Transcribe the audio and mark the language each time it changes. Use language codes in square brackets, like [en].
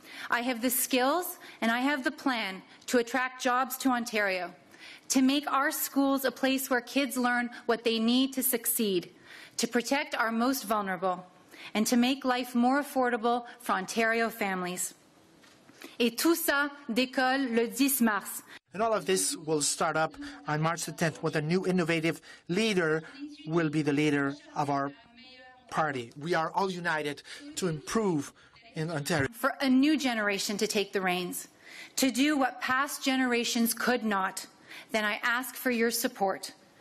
[en] I have the skills and I have the plan to attract jobs to Ontario, to make our schools a place where kids learn what they need to succeed, to protect our most vulnerable, and to make life more affordable for Ontario families. [fr] Et tout ça décolle le 10 mars. [en] And all of this will start up on March the 10th with a new innovative leader will be the leader of our party. We are all united to improve in Ontario. For a new generation to take the reins, to do what past generations could not, then I ask for your support.